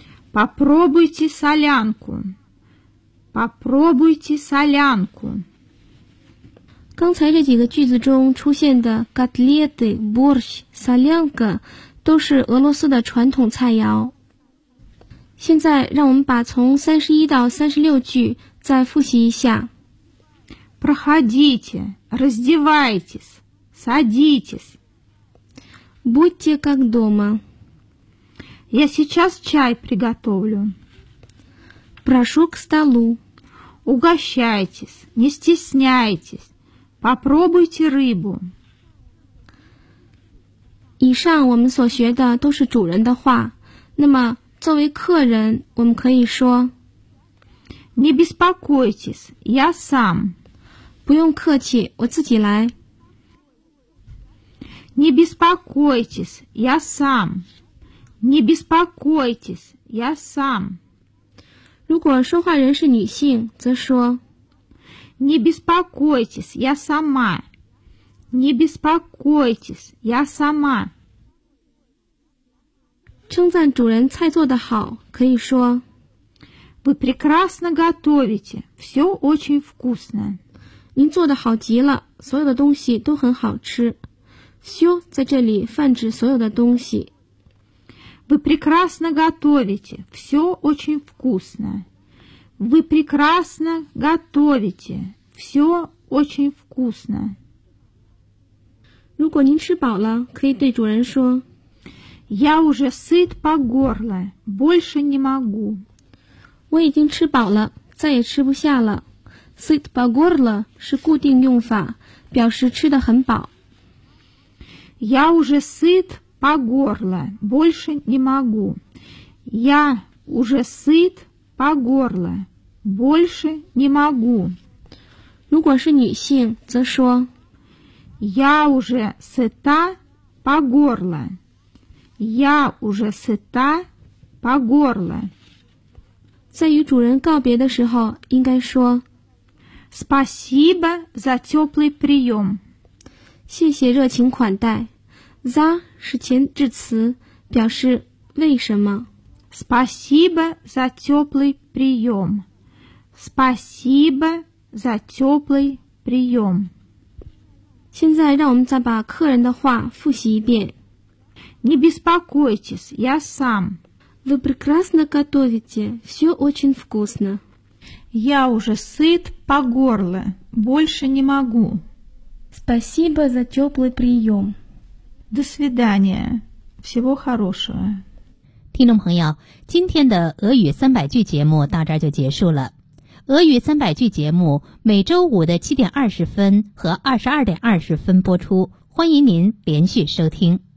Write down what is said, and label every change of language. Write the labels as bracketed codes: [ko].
[ru] Попробуйте солянку. Попробуйте солянку. [zh] 刚才这几个句子中出现的 котлеты, борщ, солянка 都是俄罗斯的传统菜肴。现在让我们把从31到36句再复习一下。 [ru] Проходите, раздевайтесь, садитесь. Будьте как дома. Я сейчас чай приготовлю. Прошу к столу. Угощайтесь, не стесняйтесь. Попробуйте рыбу. [zh] 以上我们所学的都是主人的话。那么作为客人，我们可以说 [ru] Не беспокойтесь, я сам. [zh] 不用客气，我自己来。 [ru] Не беспокойтесь, я сам. Не беспокойтесь, я сам. [zh] 如果说话人是女性，则说 [ru] Не беспокойтесь, я сама. Не беспокойтесь, я сама. [zh] 称赞主人菜做得好，可以说 [ru] Вы прекрасно готовите, все очень вкусно. [zh] 您做得好极了，所有的东西都很好吃。 Все 在这里泛指所有的东西。 [ru] Вы прекрасно готовите, все очень вкусно. Вы прекрасно готовите, все очень вкусно. [zh] 如果您吃饱了，可以对主人说 [ru] Я уже сыт по горло, больше не могу. [zh] 我已经吃饱了，再也吃不下了。 [ru] Сыт по горло [zh] 是固定用法，表示吃得很饱。 [ru] Я уже сыт по горло, больше не могу. Я уже сыт по горло, больше не могу. [zh] 如果是女性，则说 [ru] Я уже сыта по горло. Я уже сыта по горло. [zh] 在与主人告别的时候，应该说 [ru] Спасибо за теплый прием. [zh] 谢谢热情款待。 За 是前置词，表示为什么。 [ru] Спасибо за теплый прием. Спасибо за теплый прием. [zh] 现在让我们再把客人的话复习一遍。 [ru] Не беспокойтесь, я сам. Вы прекрасно готовите, все очень вкусно. Я уже сыт по горло, больше не могу. Спасибо за теплый прием. До свидания, всего хорошего. [zh] 听众朋友，今天的俄语三百句节目到这儿就结束了。俄语三百句节目每周五的7:20和22:20播出，欢迎您连续收听。